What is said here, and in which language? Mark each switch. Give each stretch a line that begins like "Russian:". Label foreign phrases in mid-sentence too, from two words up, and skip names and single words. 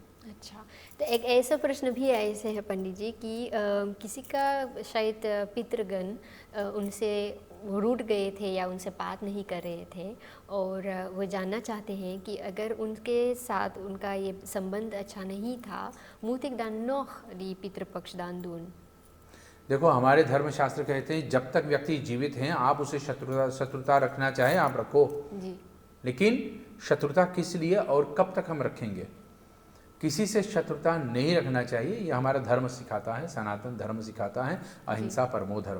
Hindi: अच्छा, तो एक ऐसा प्रश्न भी ऐसे है पंडित जी कि किसी का शायद पितृगण उनसे वो रूठ गए थे या उनसे बात नहीं कर रहे थे और वो जानना चाहते हैं कि अगर उनके साथ उनका ये संबंध अच्छा नहीं था,
Dutch: moet ik dan nog die पितृपक्षदान doen?
Hindi: देखो, हमारे धर्मशास्त्र कहते हैं जब तक व्यक्ति जीवित हैं आप उसे शत्रुता रखना चाहें आप रखो जी। लेकिन शत्रुता किस लिए और कब तक हम रखेंगे? किसी से शत्रुता नहीं रखना चाहिए, ये हमारा धर्म सिखाता है, सनातन धर्म सिखाता है,
Sanskrit: अहिंसा परमो धर्म।